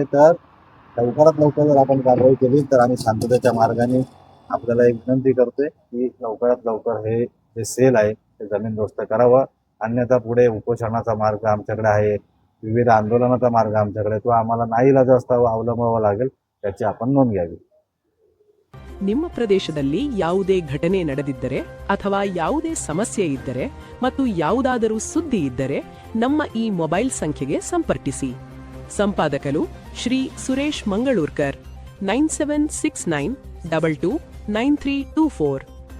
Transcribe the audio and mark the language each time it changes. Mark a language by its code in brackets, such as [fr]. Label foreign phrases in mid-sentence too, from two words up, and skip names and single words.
[mr] तर लवकरात लवकर जर आपण कारवाई केली तर आम्ही शांततेच्या मार्गाने आपल्याला एक विनंती करतोय की लवकरात लवकर हे जे सेल आहे ते जमीनदोस्त करावं. अन्यथा पुढे उपोषणाचा मार्ग आमच्याकडे आहे, विविध आंदोलनाचा मार्ग आमच्याकडे आहे, तो आम्हाला नाईलाजास्ता अवलंबावा लागेल, त्याची आपण नोंद घ्यावी. [kn] ನಿಮ್ಮ ಪ್ರದೇಶದಲ್ಲಿ ಯಾವುದೇ ಘಟನೆ ನಡೆದಿದ್ದರೆ ಅಥವಾ ಯಾವುದೇ ಸಮಸ್ಯೆ ಇದ್ದರೆ ಮತ್ತು ಯಾವುದಾದರೂ ಸುದ್ದಿ ಇದ್ದರೆ ನಮ್ಮ ಈ ಮೊಬೈಲ್ ಸಂಖ್ಯೆಗೆ ಸಂಪರ್ಕಿಸಿ. ಸಂಪಾದಕರು ಶ್ರೀ ಸುರೇಶ್ ಮಂಗಳೂರ್ಕರ್, 9769229324.